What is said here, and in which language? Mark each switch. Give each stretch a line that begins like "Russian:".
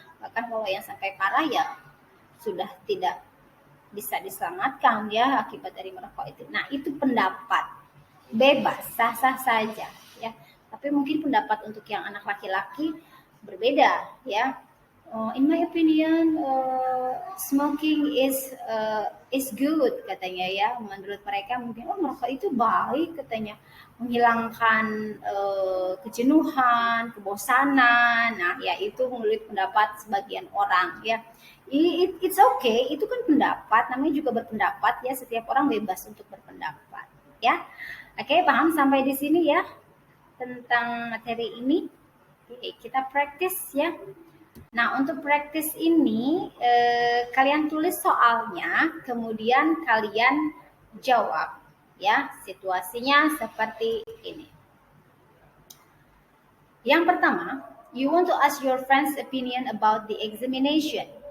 Indonesian: Bahkan kalau yang sampai parah, ya, sudah tidak bisa diselamatkan, ya, akibat dari merokok itu. Nah, itu pendapat bebas, sah-sah saja, ya. Tapi mungkin pendapat untuk yang anak laki-laki berbeda, ya.
English: In my opinion, smoking is good katanya ya.
Indonesian: Menurut mereka mungkin merokok itu baik katanya, menghilangkan kejenuhan, kebosanan. Nah, ya itu menurut pendapat sebagian orang ya.
English: It's okay,
Indonesian: itu kan pendapat, namanya juga berpendapat ya. Setiap orang bebas untuk berpendapat ya. Oke, paham sampai di sini ya tentang materi ini. Oke, kita praktis ya. Nah, untuk praktis ini, kalian tulis soalnya, kemudian kalian jawab. Ya, situasinya seperti ini. Yang pertama,
English: you want to ask your friend's opinion about the examination.